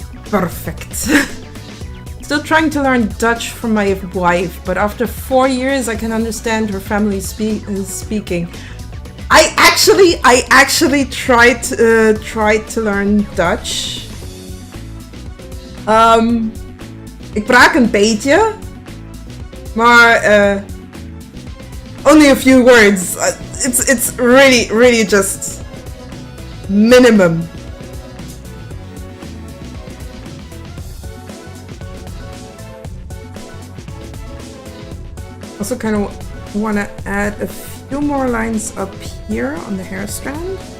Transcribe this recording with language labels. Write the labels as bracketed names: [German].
[English] Perfect. Still trying to learn Dutch from my wife, but after 4 years I can understand her family speaking. I actually tried to learn Dutch. [Dutch] Ik praat een beetje, maar [English] only a few words. It's really just minimum. Also kind of want to add a few more lines up here on the hair strand.